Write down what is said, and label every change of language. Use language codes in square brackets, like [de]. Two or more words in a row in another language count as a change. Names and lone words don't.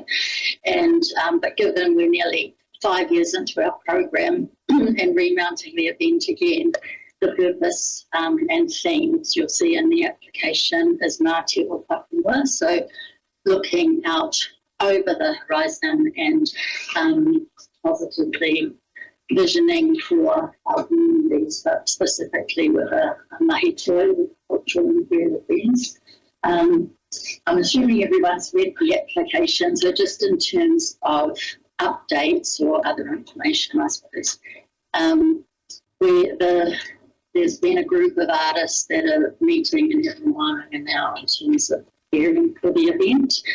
[en] And but given we're nearly 5 years into our program and remounting the event again, the purpose and themes you'll see in the application is Ngāti o Papua, so looking out over the horizon and positively visioning for our communities, but specifically with a [mi] mahi toi [en] with cultural and creative events. I'm assuming everyone's read the application, so just in terms of updates or other information, I suppose, there's been a group of artists that are meeting in Islands-Whangaroa now in terms of preparing for the event.